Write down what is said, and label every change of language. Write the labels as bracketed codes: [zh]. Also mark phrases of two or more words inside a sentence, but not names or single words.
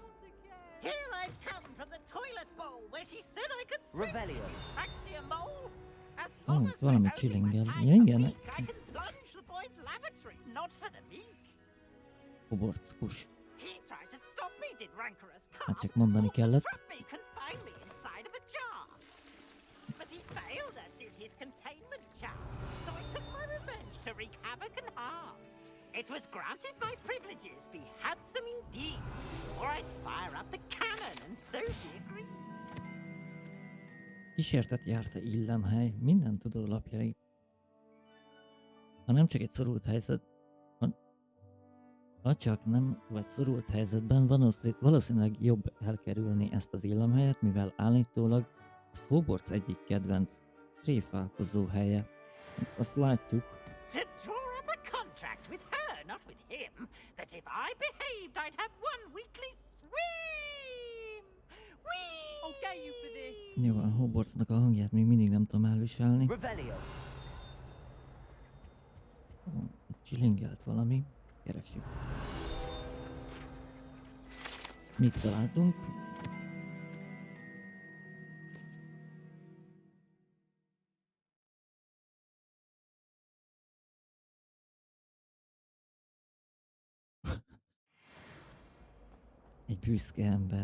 [en] Here I've come from the toilet bowl where she said I could swim. Revelio. Fancy a mole? As long as [hu] Valami [en] we're only [hu] csillingel. [en] my [hu] Ja, [en] time [hu] igen. [en] a week, I can plunge the boy's lavatory, not for the meek. Hogwarts kus. He tried to stop me, did rancorous [hu] Hát [en] cop. [hu] csak mondani [en] Sought to [hu] kellett. [en] trap me, confine me inside of a jar. But he failed, as did his containment charms. So I took my revenge to wreak havoc and harm. It was granted my privileges be handsome indeed, or I'd fire up the cannon, and so she agreed. [hu] Kísértet járta illemhely, minden tudó lapjai. Ha nem csak egy szorult helyzet, ha csak nem vagy szorult helyzetben, valószínűleg jobb elkerülni ezt az illemhelyet, mivel állítólag a Hogwarts egyik kedvenc tréfálkozó helye. Azt látjuk, [en] To draw up a contract with her, not with him, that if I behaved, I'd have one weekly swim. Whee! I'll get you for this. [hu] nyilván Hogwartsnak a hangját még mindig nem tudom elviselni. Revelio. Csillingelt valami, keressük. Mit találtunk? Egy büszke ember.